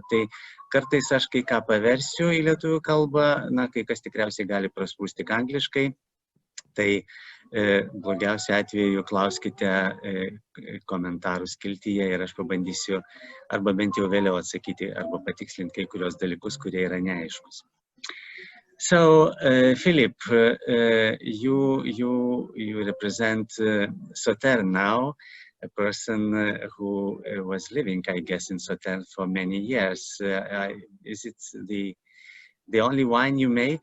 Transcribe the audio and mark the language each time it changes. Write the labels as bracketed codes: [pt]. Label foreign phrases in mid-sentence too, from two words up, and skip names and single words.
[lt] Tai kartais aš kai ką paversiu į lietuvių kalbą, kai kas tikriausiai gali prasprūsti tik angliškai, tai blogiausiu atveju klauskite komentarų skiltyje ir aš pabandysiu arba bent jau vėliau atsakyti arba patikslinti kai kurios dalykus, kurie yra neaiškus. [en] So, Philippe, you represent Sauternes now, a person who was living, I guess, in Sauternes for many years. Is it the only wine you make?